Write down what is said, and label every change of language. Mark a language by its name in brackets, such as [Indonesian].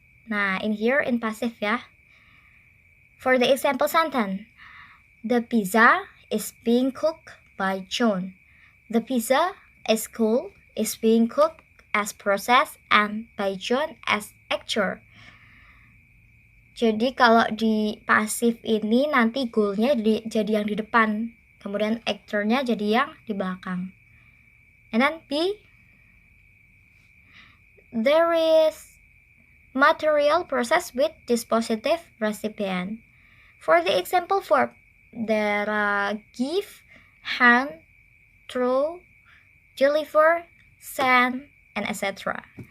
[English] Nah, in here in passive ya. For the example sentence, the pizza is being cooked by John. The pizza is being cooked as process and by John as actor. [Indonesian] Jadi kalau di pasif ini nanti goalnya jadi yang di depan, kemudian actornya jadi yang di belakang. [English] And then B, there is material process with dispositive recipient. For the example verb, there are give, hand, throw, deliver, send, and etc.